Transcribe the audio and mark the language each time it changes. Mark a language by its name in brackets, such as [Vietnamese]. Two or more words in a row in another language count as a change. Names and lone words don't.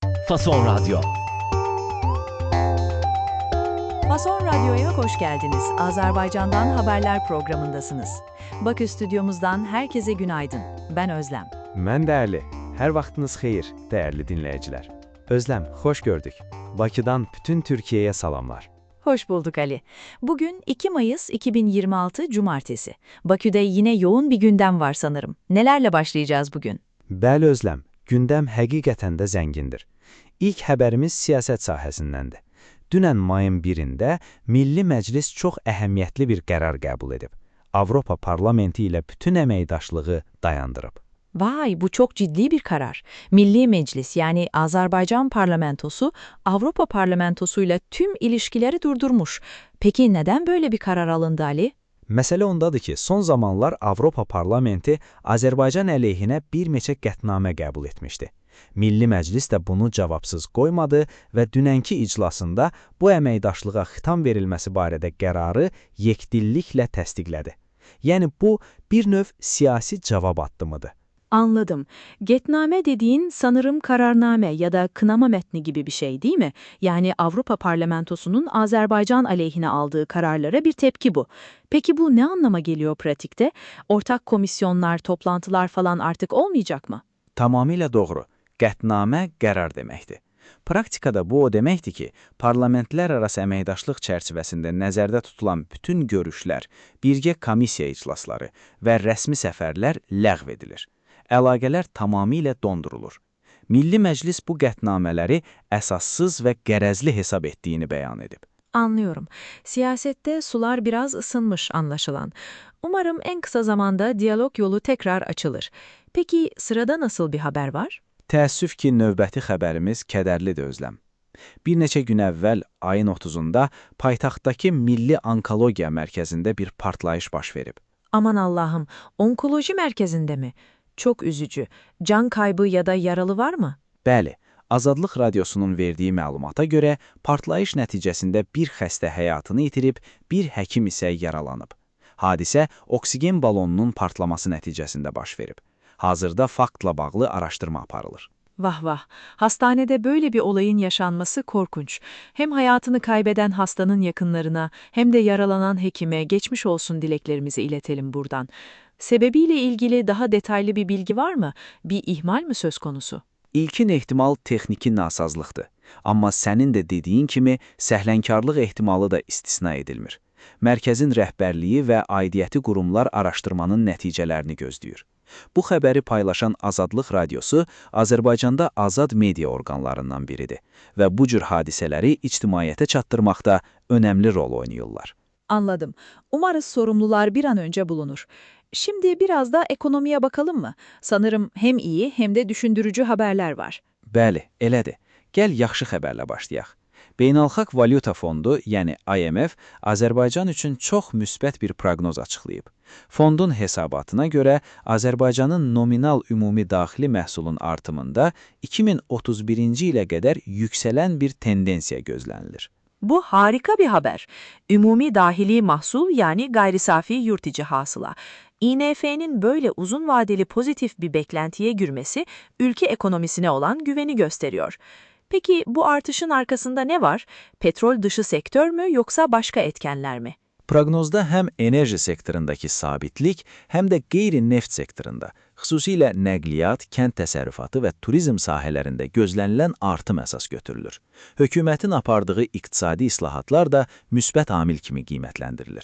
[Turkish] Fason Radyo. Fason Radyo'ya hoş geldiniz. Azerbaycan'dan haberler programındasınız. Bakü stüdyomuzdan herkese günaydın. Ben Özlem. [Azerbaijani] Mən dəyərli. Hər vaxtınız xeyir, dəyərli dinləyicilər. Özlem, xoş gördük. Bakıdan bütün Türkiye'ye salamlar. [Turkish] Hoş bulduk Ali. Bugün 2 Mayıs 2026 Cumartesi. Bakü'de yine yoğun bir gündem var sanırım. Nelerle başlayacağız bugün? [Azerbaijani] Bəli Özlem, gündəm həqiqətən də zəngindir. İlk xəbərimiz siyasət sahəsindəndir. Dünən mayın 1-də Milli Məclis çox əhəmiyyətli bir qərar qəbul edib. Avropa Parlamenti ilə bütün əməkdaşlığı dayandırıb. [Turkish] Vay, bu çok ciddi bir karar. Milli Meclis yani Azerbaycan Parlamentosu Avrupa Parlamentosu'yla tüm ilişkileri durdurmuş. Peki neden böyle bir karar alındı Ali? [Azerbaijani] Məsələ ondadır ki, son zamanlar Avropa Parlamenti Azərbaycan əleyhinə bir neçə qətnamə qəbul etmişdi. Milli Məclis də bunu cavabsız qoymadı və dünənki iclasında bu əməkdaşlığa xitam verilməsi barədə qərarı yekdilliklə təsdiqlədi. Yəni bu bir növ siyasi cavab addımıdır. [Turkish] Anladım. Getname dediğin sanırım kararname ya da kınama metni gibi bir şey değil mi? Yani Avrupa Parlamentosu'nun Azerbaycan aleyhine aldığı kararlara bir tepki bu. Peki bu ne anlama geliyor pratikte? Ortak komisyonlar, toplantılar falan artık olmayacak mı? [Azerbaijani] Tamamilə doğru. Qətnamə qərar deməkdir. Praktikada bu o deməkdir ki, parlamentlər arası əməkdaşlıq çərçivəsində nəzərdə tutulan bütün görüşlər, birgə komissiya iclasları və rəsmi səfərlər ləğv edilir. Əlaqələr tamamilə dondurulur. Milli Məclis bu qətnamələri əsassız və qərəzli hesab etdiyini bəyan edib. [Turkish] Anlıyorum. Siyasette sular biraz ısınmış anlaşılan. Umarım en kısa zamanda diyalog yolu tekrar açılır. Peki sırada nasıl bir haber var? [Azerbaijani] Təəssüf ki, növbəti xəbərimiz kədərlidir Özlem. Bir neçə gün əvvəl, ayın 30-da, paytaxtdakı Milli Onkologiya Mərkəzində bir partlayış baş verib. [Turkish] Aman Allah'ım, onkoloji merkezinde mi? Çok üzücü. Can kaybı ya da yaralı var mı? [Azerbaijani] Bəli, Azadlıq Radiosunun verdiyi məlumata görə partlayış nəticəsində bir xəstə həyatını itirib, bir həkim isə yaralanıb. Hadisə oksigen balonunun partlaması nəticəsində baş verib. Hazırda faktla bağlı araşdırma aparılır. [Turkish] Vah vah, hastanede böyle bir olayın yaşanması korkunç. Hem hayatını kaybeden hastanın yakınlarına hem de yaralanan hekime geçmiş olsun dileklerimizi iletelim buradan. Sebebiyle ilgili daha detaylı bir bilgi var mı? Bir ihmal mi söz konusu? [Azerbaijani] İlkin ehtimal texniki nasazlıqdır. Amma sənin də dediyin kimi səhlənkarlıq ehtimalı da istisna edilmir. Mərkəzin rəhbərliyi və aidiyyəti qurumlar araşdırmanın nəticələrini gözləyir. Bu xəbəri paylaşan Azadlıq Radiosu Azərbaycanda azad media orqanlarından biridir və bu cür hadisələri ictimaiyyətə çatdırmaqda önəmli rol oynayırlar. [Turkish] Anladım. Umarız sorumlular bir an önce bulunur. Şimdi biraz da ekonomiye bakalım mı? Sanırım hem iyi hem de düşündürücü haberler var. [Azerbaijani] Bəli, elədir. Gəl yaxşı xəbərlə başlayaq. Beynəlxalq Valyuta Fondu, yəni IMF, Azərbaycan üçün çox müsbət bir proqnoz açıqlayıb. Fondun hesabatına görə Azərbaycanın nominal ümumi daxili məhsulun artımında 2031-ci ilə qədər yüksələn bir tendensiya gözlənilir. [Turkish] Bu harika bir haber. [Azerbaijani] Ümumi dahili mahsul [Turkish] yani gayri safi yurt içi hasıla. IMF'nin böyle uzun vadeli pozitif bir beklentiye girmesi ülke ekonomisine olan güveni gösteriyor. Peki bu artışın arkasında ne var? Petrol dışı sektör mü yoksa başka etkenler mi? [Azerbaijani] Proqnozda həm enerji sektorundakı sabitlik, həm də qeyri-neft sektorunda, xüsusilə nəqliyyat, kənd təsərrüfatı və turizm sahələrində gözlənilən artım əsas götürülür. Hökumətin apardığı iqtisadi islahatlar da müsbət amil kimi qiymətləndirilir.